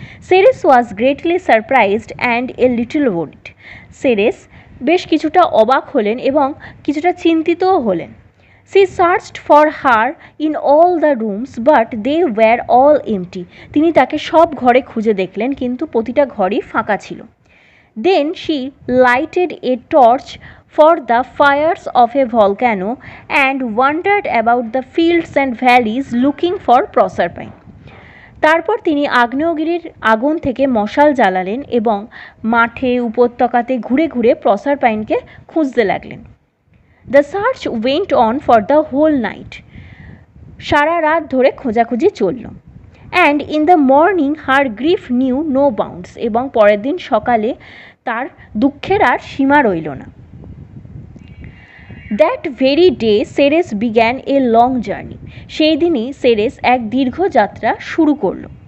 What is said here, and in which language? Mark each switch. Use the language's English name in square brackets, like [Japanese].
[English] Ceres was greatly surprised and a little worried. [Bangla] Ceres বেশ কিছুটা অবাক হলেন এবং কিছুটা চিন্তিতও হলেন। [English] She searched for her in all the rooms but they were all empty. [Bangla] তিনি তাকে সব ঘরে খুঁজে দেখলেন কিন্তু প্রতিটা ঘরই ফাঁকা ছিল। [English] Then she lighted a torch for the fires of a volcano and wandered about the fields and valleys looking for Proserpine. [Bangla] তারপর তিনি আগ্নেয়গিরির আগুন থেকে মশাল জ্বালালেন এবং মাঠে উপত্যকাতে ঘুরে ঘুরে প্রসারপাইনকে খুঁজতে লাগলেন। [English] The search went on for the whole night. [Bangla] সারা রাত ধরে খোঁজাখুঁজি চলল। [English] and in the morning her grief knew no bounds, [Bangla] এবং পরের দিন সকালে তার দুঃখের আর সীমা রইল না। [English] that very day Ceres began a long journey, [Bangla] সেই দিনই সেরেস এক দীর্ঘ যাত্রা শুরু করল।